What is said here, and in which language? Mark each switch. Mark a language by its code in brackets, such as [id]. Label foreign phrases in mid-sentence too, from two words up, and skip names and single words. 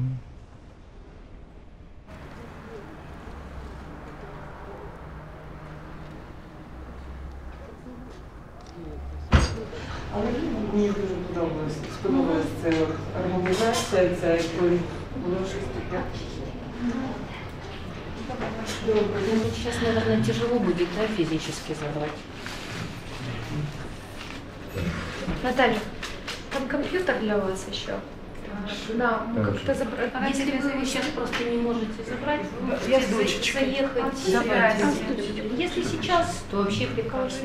[uk] Але мені дуже сподобалася ця організація, ця якою було щось таке. [ru] Добре, ну сейчас, наверное, тяжело будет, да, физически забрать. Наталья, там компьютер для вас еще. Да, как-то забрать. Если вы сейчас просто не можете забрать, Я можете заехать, забрать. Если сейчас, то вообще прекрасно.